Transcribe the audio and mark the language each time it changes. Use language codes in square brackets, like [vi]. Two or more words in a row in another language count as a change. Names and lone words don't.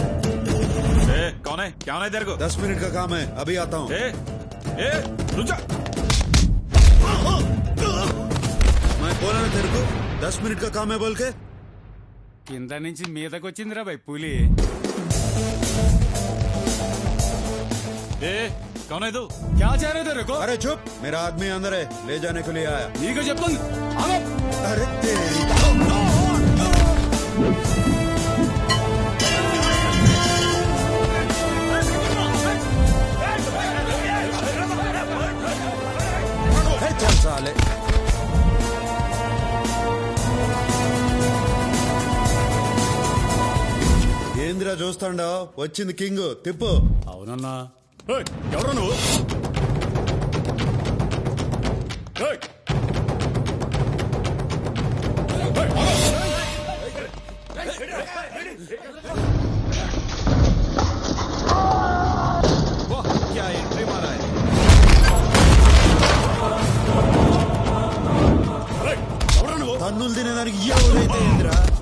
[hi] कौन है? क्या होना है तेरे को? 10 मिनट का काम है, अभी आता हूँ. रुक जा. बोला ना तेरे को 10 मिनट का काम है बोल के [te] కింద నుంచి మీదకి వచ్చిందిరా భయ్ పులి [hi] कौन है तू क्या चाह रहे तेरे को अरे चुप मेरा आदमी अंदर है ले जाने के लिए आया ठीक है जब अरे तेरी चल साले [te] ఏంద్రా చూస్తాండో వచ్చింది కింగ్ తిప్పు అవునన్నా ఎవరు నువ్వు [hi] क्या एंट्री मारा है [te] తన్నులు తినేదానికి ఎవరైతే ఏందిరా